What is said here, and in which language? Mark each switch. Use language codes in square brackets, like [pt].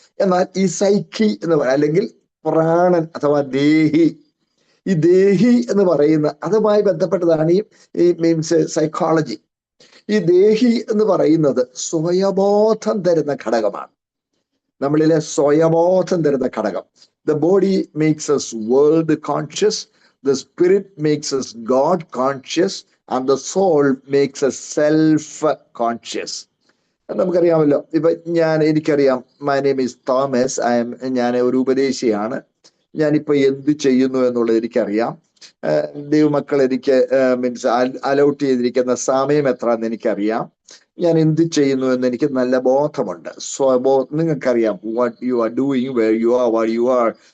[ml] എന്നാൽ ഈ സൈക്കി എന്ന് പറയുക, അല്ലെങ്കിൽ പ്രാണൻ അഥവാ ദേഹി, ഈ ദേഹി എന്ന് പറയുന്ന അതുമായി ബന്ധപ്പെട്ടതാണ് ഈ മീൻസ് സൈക്കോളജി. ഈ ദേഹി എന്ന് പറയുന്നത് സ്വയബോധം തരുന്ന ഘടകമാണ്. നമ്മളിലെ സ്വയബോധം തരുന്ന ഘടകം. [en] The body makes us world conscious, The spirit makes us God conscious and the soul makes us self conscious. [ml] നമുക്കറിയാമല്ലോ. ഇപ്പൊ എനിക്കറിയാം, [en] my name is Thomas, [ml] ഞാൻ ഒരു ഉപദേശിയാണ്. ഞാനിപ്പോ എന്ത് ചെയ്യുന്നു എന്നുള്ളത് എനിക്കറിയാം. ദൈവമക്കൾ എനിക്ക് അലൗട്ട് ചെയ്തിരിക്കുന്ന സമയം എത്രയെന്ന് എനിക്കറിയാം. ഞാൻ എന്ത് ചെയ്യുന്നു എന്ന് എനിക്ക് നല്ല ബോധമുണ്ട്. നിങ്ങൾക്കറിയാം [en] what you are doing, where you are, [ml] what you are.